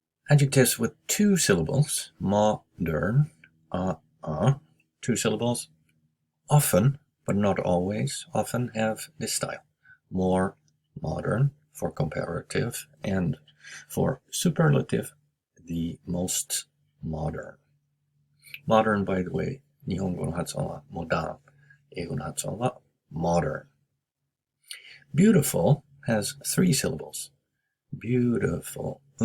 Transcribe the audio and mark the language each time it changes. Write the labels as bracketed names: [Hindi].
[English] Adjectives with two syllables, modern, two syllables, often, but not always, often have this style. More modern for comparative, and for superlative, the most modern. Modern, by the way, [Japanese] 日本語の発音は modern, 英語の発音は modern. [English] Beautiful has three syllables. Beautiful.